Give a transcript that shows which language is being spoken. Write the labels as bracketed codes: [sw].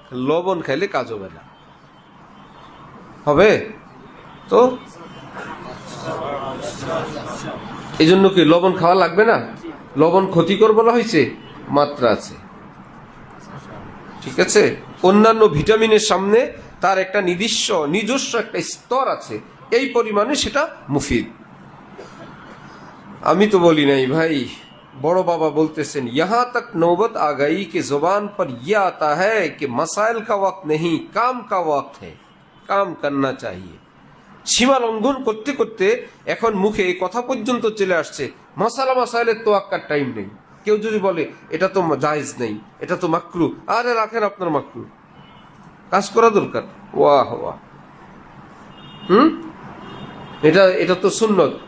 [bn] লবণ খাইলে কাজ হবে না। হবে তো এই জন্য কি লবণ খাওয়া লাগবে না? লবণ ক্ষতিকর বলা হয়েছে? মাত্রা আছে, ঠিক আছে। অন্যান্য ভিটামিনের সামনে তার একটা নিজস্ব একটা স্তর আছে, এই পরিমাণে সেটা মুফিদ। আমি তো বলি নাই ভাই, বড় বাবা বলতেছেন, [hi] यहाँ तक नौबत आ गई कि जुबान पर यह आता है कि मसाइल का वक्त नहीं, काम का वक्त है, काम करना चाहिए। [bn] সীমা লঙ্ঘন করতে করতে এখন মুখে এই কথা পর্যন্ত চলে আসছে, মাসাইলের তো আক্কার টাইম নেই। কেউ যদি বলে এটা তো জায়েজ নেই, এটা তো মাকরু, আরে রাখেন আপনার মাকরু, কাজ করা দরকার। ওয়াহ ওয়াহ, এটা তো সুন্নত।